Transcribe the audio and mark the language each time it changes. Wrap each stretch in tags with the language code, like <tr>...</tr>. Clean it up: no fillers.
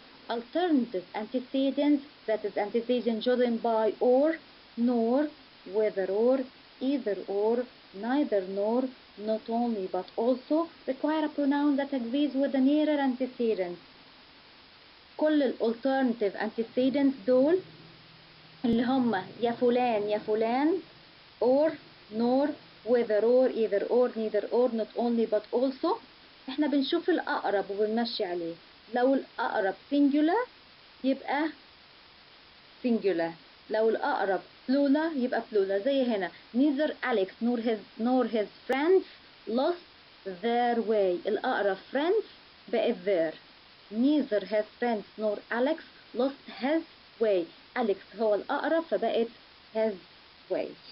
<en>Alternative antecedents, that is antecedent joined by or, nor, whether or, either or, neither nor, not only but also, require a pronoun that agrees with the nearer antecedent.</en> <ar>كل الالternative antecedents دول اللي هم يا فلان</ar> <en>or, nor, whether or, either or, neither or, not only but also</en> <ar>احنا بنشوف الأقرب وبنمشي عليه. لو الأقرب singular يبقى singular، لو الأقرب plural يبقى plural. زي هنا</ar> <en>neither Alex nor his friends lost their way.</en> <ar>الأقرب</ar> <en>friends</en> <ar>بقت</ar> <en>their. neither his friends nor Alex lost his way.</en> <ar>Alex هو الأقرب فبقت his way.</ar>